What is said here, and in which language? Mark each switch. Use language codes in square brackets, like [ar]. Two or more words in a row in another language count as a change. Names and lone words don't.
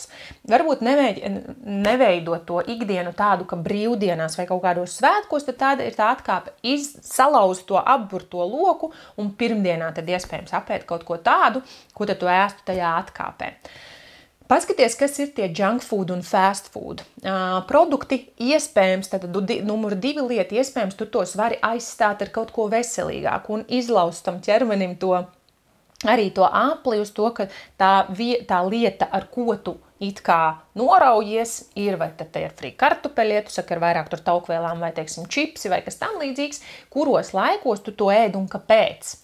[lv] Varbūt neveidot to ikdienu tādu, ka brīvdienās vai kaut kādos svētkos, tad tāda ir tā atkāpe salauzt to apburto loku, un pirmdienā tad iespējams apēt kaut ko tādu, ko tad tu ēstu tajā atkāpē. Paskaties, kas ir tie [en] junk food [lv] un [en] fast food. [lv] Produkti iespējams, tad numur 2 lieta, iespējams, tu tos vari aizstāt ar kaut ko veselīgāku un izlaust tam ķermenim arī to apli uz to, ka tā lieta, ar ko tu it kā noraujies, ir vai tad ir frī kartupeļi, tu saki ar vairāk tur taukvielām vai, teiksim, čipsi vai kas tam līdzīgs, kuros laikos tu to ēd un kāpēc.